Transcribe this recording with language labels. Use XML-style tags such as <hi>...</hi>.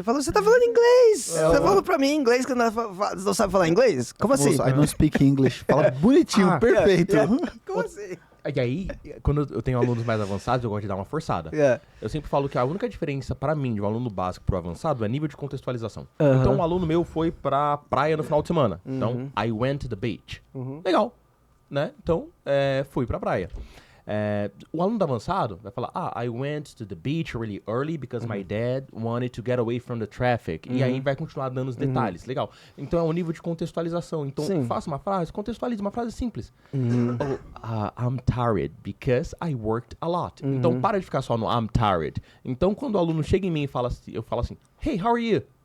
<pt>Eu falo, você tá falando inglês. Você falou pra mim em inglês que não sabe falar inglês? Como assim?</pt> <en>I don't speak English.</en> <pt>Fala bonitinho, perfeito. Como assim? E aí, quando eu tenho alunos mais avançados, eu gosto de dar uma forçada. Eu sempre falo que a única diferença pra mim de um aluno básico pro avançado é nível de contextualização. Então, um aluno meu foi pra praia no final de semana.</pt> <en>Então, I went to the beach.</en> <pt>Legal, né? Então, fui pra praia. O aluno do avançado vai falar,</pt> <en>I went to the beach really early because my dad wanted to get away from the traffic.</en> <pt>E aí vai continuar dando os detalhes. Legal. Então é um nível de contextualização. Então faça uma frase, contextualize uma frase simples.</pt> <en>I'm tired because I worked a lot.</en> <pt>Então para de ficar só no I'm tired. Então quando o aluno chega em mim e fala assim, eu falo assim,</pt> <en>hey, how are you?</en>